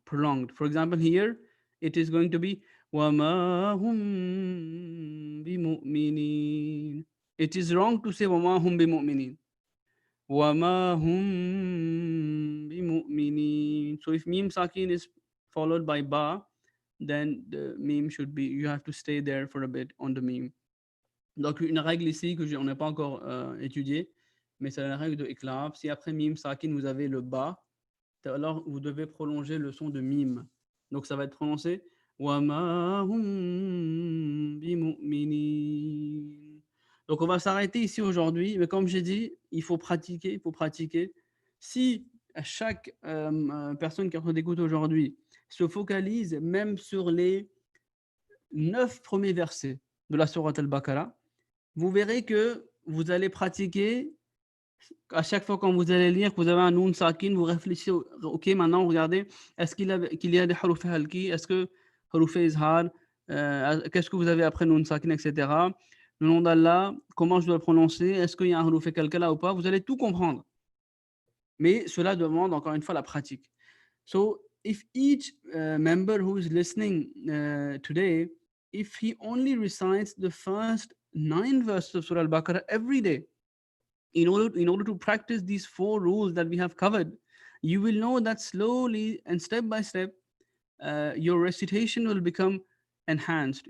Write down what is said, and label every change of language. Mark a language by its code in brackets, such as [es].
[en] For example, here it is going to be [ar] وَمَا هُمْ بِمُؤْمِنِينَ. [en] It is wrong to say وَمَا هُمْ بِمُؤْمِنِينَ. [ar] وَمَا هُمْ بِمُؤْمِنِينَ. [en] So if meme sakin is followed by ba, then the meme should be, you have to stay there for a bit on the meme. [fr] Donc une règle ici que on n'a pas encore étudiée, mais c'est la règle de iqlab. Si après mime sakin vous avez le ba, alors vous devez prolonger le son de mime. Donc ça va être prononcé [ar] وَمَا هُمْ بِمُؤْمِنِينَ. [fr] Donc on va s'arrêter ici aujourd'hui, mais comme j'ai dit, il faut pratiquer, il faut pratiquer. Si à chaque personne qui est en train d'écouter aujourd'hui se focalise même sur les 9 premiers versets de la sourate al-Baqarah, vous verrez que vous allez pratiquer à chaque fois quand vous allez lire, que vous avez un noun sakin, vous réfléchissez, ok, maintenant regardez, est-ce qu'il y a des haruf halki, est-ce que haruf izhar, qu'est-ce que vous avez après noun sakin, etc. Le nom d'Allah, comment je dois le prononcer, est-ce qu'il y a un haruf kalkala ou pas, vous allez tout comprendre. Mais cela demande encore une fois la pratique. [en] So if each member who is listening today, if he only recites the first 9 verses of Surah Al-Baqarah every day, in order to practice these 4 rules that we have covered, you will know that slowly and step by step, your recitation will become enhanced.